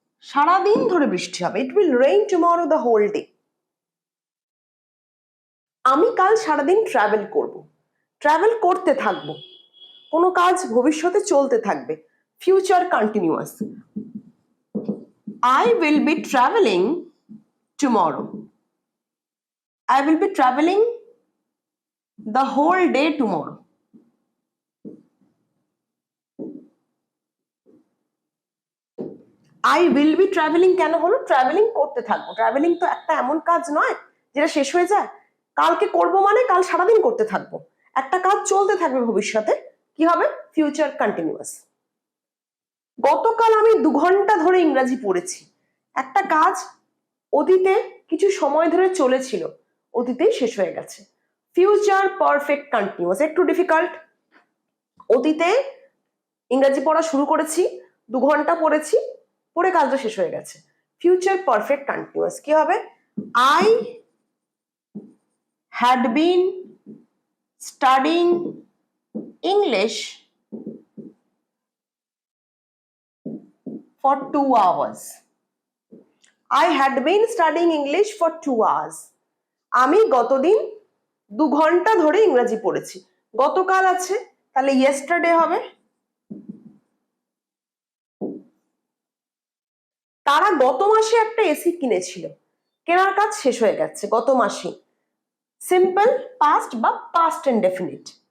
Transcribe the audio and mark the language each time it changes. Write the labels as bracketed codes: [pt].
[bn] সারাদিন ধরে বৃষ্টি হবে, [en] It will rain tomorrow the whole day. [bn] আমি কাল সারাদিন ট্রাভেল করব, ট্রাভেল করতে থাকবো, কোনো কাজ ভবিষ্যতে চলতে থাকবে, future continuous. [en] I will be traveling tomorrow. I will be traveling the whole day tomorrow. I will be traveling [bn] কেন হলো? ট্রাভেলিং করতে থাকবো। ট্রাভেলিং তো একটা এমন কাজ নয় যেটা শেষ হয়ে যায়। কালকে করব মানে কাল সারাদিন করতে থাকবো। একটা কাজ চলতে থাকবে ভবিষ্যতে, কি হবে? Future continuous. গতকাল আমি 2 ঘন্টা ধরে ইংরাজি পড়েছি। একটা কাজ অতীতে কিছু সময় ধরে চলেছিল, অতীতেই শেষ হয়ে গেছে। ফিউচার পারফেক্ট কন্টিনিউয়াস একটু ডিফিকাল্ট। অতীতে ইংরাজি পড়া শুরু করেছি, 2 ঘন্টা পড়েছি, পড়ে কাজটা শেষ হয়ে গেছে। ফিউচার পারফেক্ট কন্টিনিউয়াস কি হবে? [en] I had been studying English for 2 hours. I had been studying English for 2 hours. [bn] আমি গতদিন 2 ঘন্টা ধরে ইংরেজি পড়েছি। গতকাল আছে, তাহলে yesterday হবে। তারা গত মাসে একটা এসি কিনেছিল, কেনার কাজ শেষ হয়ে গেছে গত মাসে। সিম্পল পাস্ট বা পাস্ট ইনডেফিনিট।